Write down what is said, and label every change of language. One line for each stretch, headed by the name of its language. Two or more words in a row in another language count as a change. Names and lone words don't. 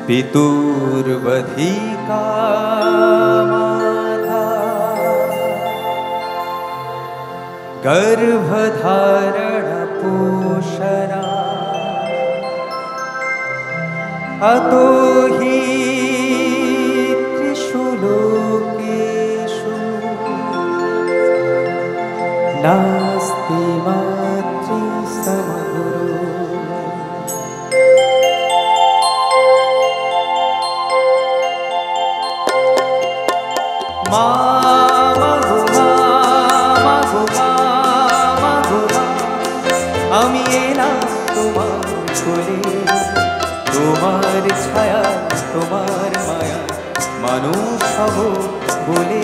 Sanskrit: पितुर्वधिका माता गर्भधारण पोषणा अतो हि त्रिषु लोकेषु नास्ति मातृसमगुरु।
Bangla: আমি এলাম তোমার কোলে, তোমার ছায়া তোমার মায়া মানুষ হব বলে।